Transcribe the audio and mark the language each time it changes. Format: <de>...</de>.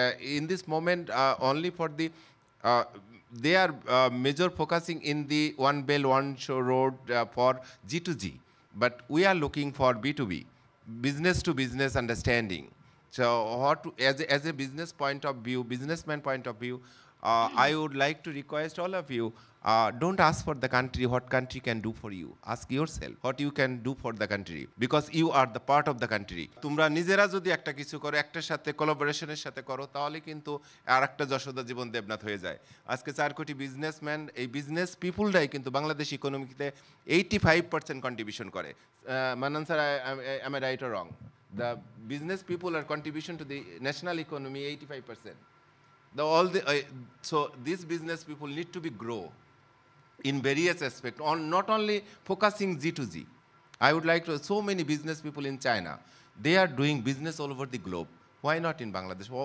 <en>In this moment, only for the they are major focusing in the One Belt, One Road for G2G, but we are looking for B2B, business to business understanding. So, as a business point of view, businessman point of view, I would like to request all of you, don't ask for the country, what country can do for you. Ask yourself, what you can do for the country, because you are the part of the country.</en> <bn>তোমরা নিজেরা যদি একটা কিছু করো, একটার সাথে কোলাবোরেশনের সাথে করো, তাহলে কিন্তু আরেকটা যশোদা জীবন দেবনাথ হয়ে যায়। আজকে 4 কোটি বিজনেসম্যান, এই বিজনেস পিপুলরাই কিন্তু বাংলাদেশ ইকোনমিতে 85% কন্ট্রিবিউশন করে। মানান sir,</bn> <en>am I right or wrong? The business people are contribution to the national economy 85%. So these business people need to be grow in various aspects, not only focusing G2G. I would like to, so many business people in China, they are doing business all over the globe. Why not in Bangladesh?</en>